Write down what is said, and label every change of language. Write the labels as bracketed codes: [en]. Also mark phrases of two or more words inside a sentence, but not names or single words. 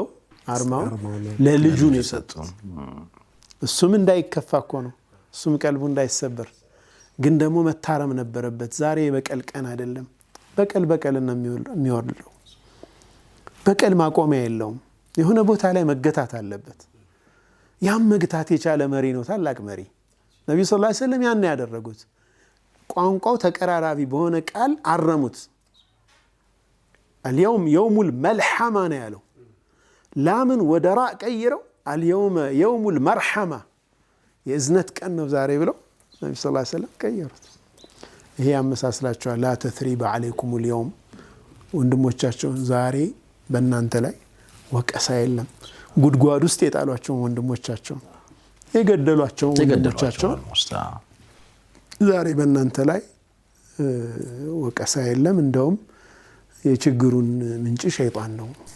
[am] አርማውን ለልጁ ነው የሰጡት። እሱም እንዳይከፋ እኮ ነው፣ እሱም ቀልቡ እንዳይሰበር። ግን ደግሞ መታረም ነበረበት። ዛሬ የበቀል ቀን አይደለም። በቀል ነው የሚወርደው። በቀል ማቆሚያ የለውም። የሆነ ቦታ ላይ መገታት አለበት። ያም መግታት የቻለ መሪ ነው፣ ታላቅ መሪ። ነብዩ [ar] صلى الله عليه وسلم [am] ያን ያደረጉት ቋንቋው ተቀራራቢ በሆነ ቃል አረሙት። [ar] اليوم يوم الملحمة [am] ነው ያለው። ላምን ወደ ራ ቀይረው [ar] اليوم يوم المرحمة [am] የእዝነት ቀን ነው ዛሬ ብለው ነብዩ [ar] صلى الله عليه وسلم [am] ቀየሩት። ይሄ ያመሳስላቸዋል። [ar] لا تثريب عليكم اليوم [am] ወንድሞቻቸው ዛሬ በእናንተ ላይ ወቀሳ የለም። ጉድጓድ ውስጥ የጣሏቸው ወንድሞቻቸው የገደሏቸው ወንድሞቻቸው ዛሬ በእናንተ ላይ ወቀሳ የለም። እንደውም የችግሩን ምንጭ ሸይጣን ነው።